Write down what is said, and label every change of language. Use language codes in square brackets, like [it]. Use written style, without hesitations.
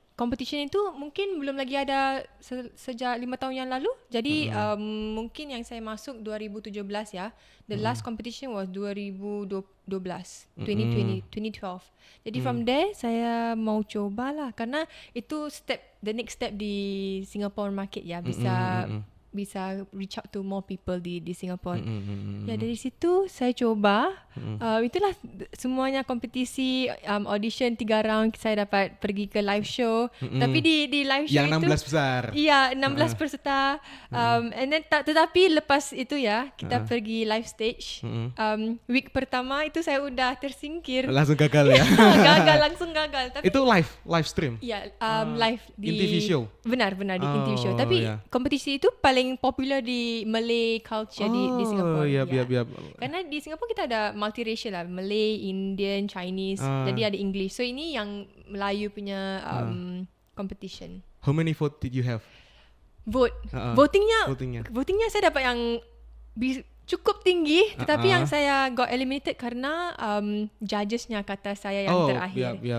[id] competition itu mungkin belum lagi ada sejak 5 tahun yang lalu. Jadi mungkin yang saya masuk 2017 ya. [en] The last competition was 2012, 2012. [id] Jadi [en] from there [id] saya mau cobalah karena itu [en] the next step di Singapore market [id] ya, bisa [en] reach out to more people di Singapore. [id] Ya dari situ saya coba. Itulah semuanya kompetisi, audition 3 round, saya dapat pergi ke live show. Tapi di live show yang 16 itu besar. Iya, 16 peserta. [en] And then [id] tetapi lepas itu ya kita pergi live stage. Week pertama itu saya udah tersingkir. Langsung gagal ya. langsung gagal. Tapi [en] itu live stream. [id] Iya, live di [en] In TV show. [id] Benar di TV show. Tapi kompetisi itu paling popular di Malay culture di Singapore. Iya. Karena di Singapore kita ada multiracial lah, Malay, Indian, Chinese. Jadi ada English. So ini yang Melayu punya competition. [en] How many vote did you have? [id] Votingnya saya dapat yang cukup tinggi, tetapi yang saya [en] got eliminated [id] karena judgesnya kata saya yang terakhir.